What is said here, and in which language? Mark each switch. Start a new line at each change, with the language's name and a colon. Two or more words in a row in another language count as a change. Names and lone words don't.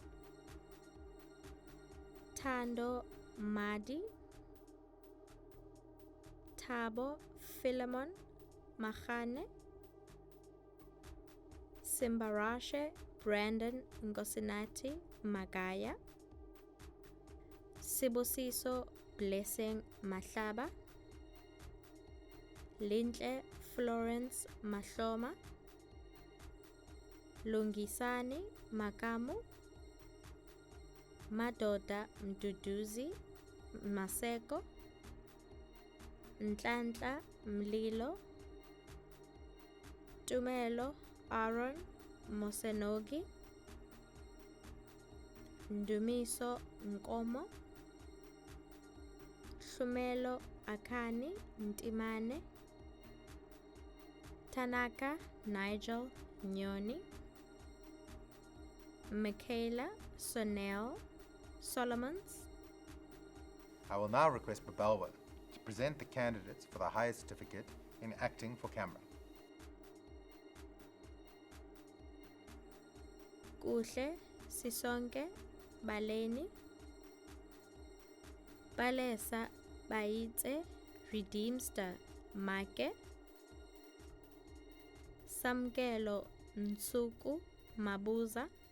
English: Tando Madi, Tabo Philemon Mahane, Simbarashe Brandon Ngosinati Magaya, Sibosiso Blessing Mahlaba, Lintle Florence Mahloma, Lungisani Makamu, Madoda Mduduzi Maseko, Ntlantla Mlilo, Tumelo Aaron Mosenogi, Ndumiso Nkomo, Shumelo Akani Ntimane, Tanaka Nigel Nyoni, Michaela Sonel Solomons. I will now request Babelwa to present the candidates for the highest certificate in acting for camera. Kuhle Sisonke Baleni, Balesa Baitse Redeemster Make, Samkelo Nsuku Mabuza,